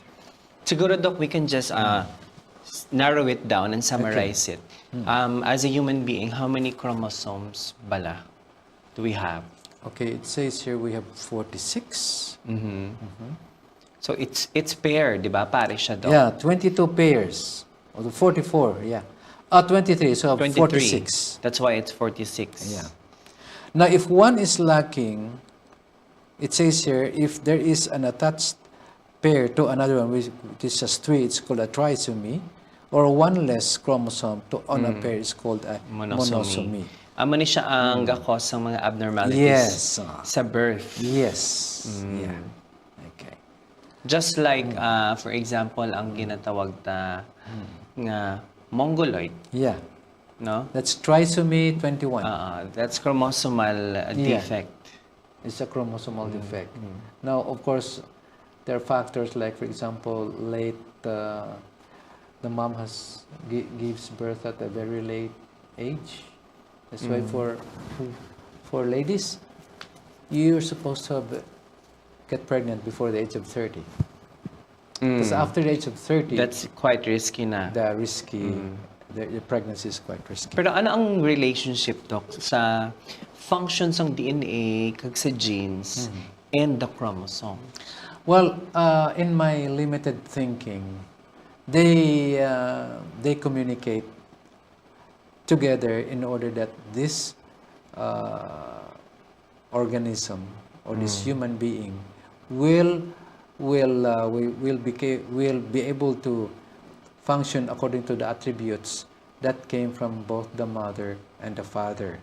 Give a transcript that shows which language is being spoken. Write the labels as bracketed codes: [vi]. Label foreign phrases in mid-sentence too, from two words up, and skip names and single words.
[en] Siguro, Doc, we can just narrow it down and summarize it. As a human being, how many chromosomes bala do we have? Okay, it says here we have 46. So it's pair, [hil] di ba? Pare siya, Doc. [en] Yeah, 22 pairs. Or 44, yeah. 23, so 23. 46. That's why it's 46. Yeah. Now, if one is lacking, it says here, if there is an attached pair to another one, which is just 3, it's called a trisomy, or one less chromosome on a pair is called a monosomy. [hil] Amo ni siya ang gakos sa mga abnormalities [en] Yes. [hil] sa birth. [en] Yes. Yeah. Okay. Just like, for example, [hil] ang ginatawag ta nga mongoloid, [en] Yeah. [hil] no? [en] That's trisomy 21. That's chromosomal defect. It's a chromosomal defect. Now, of course, there are factors like, for example, late, the mom gives birth at a very late age. That's why for ladies, you're supposed to get pregnant before the age of 30. Because after the age of 30, That's quite risky na. the pregnancy is quite risky. [hil] Pero ano ang relationship, Doc, sa functions ng DNA kag sa genes [en] and the chromosome? Well, in my limited thinking, they communicate together in order that this organism or this human being will be able to function according to the attributes that came from both the mother and the father.